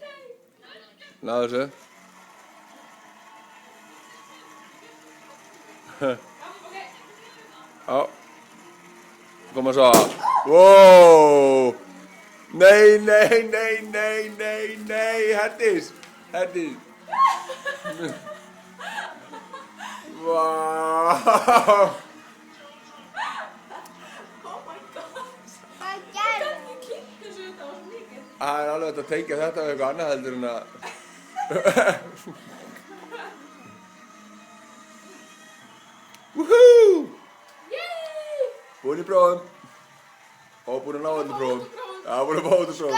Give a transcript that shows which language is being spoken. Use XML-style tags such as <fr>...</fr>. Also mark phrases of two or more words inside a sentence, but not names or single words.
<is>Náðu þessu. Já. Koma svo. Wow. Nei, nei, nei, nei, nei, nei. Herdís. Herdís. Wow.</is> <en>Oh my god.</en> <is>Hvað Ég gerðu? kann ekki kynnt þessu, þetta var svo mikið. Það er alveg hægt að tengja þetta við eitthvað annað heldur en að... Woohoo! Yay! Búin í prófum. Og búin að ná öllum prófum. Já, búin að fá öllum prófum.</is>